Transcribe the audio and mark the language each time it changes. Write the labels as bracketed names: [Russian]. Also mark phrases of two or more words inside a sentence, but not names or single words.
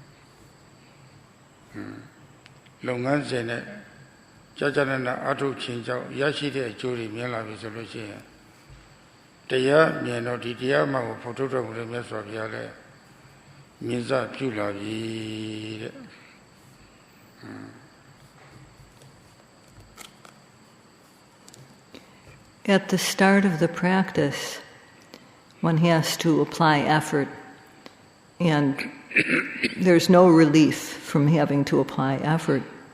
[Burmese] လုပ်ငန်းစဉ်နဲ့ကြာကြာနာအထုတ်ခြင်းကြောင့်ရရှိတဲ့အကျိုးတွေမြင်လာပြီဆိုလို့ရှိရင်တရားမြင်တော့ဒီတရားမှကိုဖို့ထုတ်တော်မူတဲ့မြတ်စွာဘုရားလည်းမြင်စပြုလာပြီတဲ့ [English] At the start of the practice, one has to apply effort, and there's no relief from having to apply effort.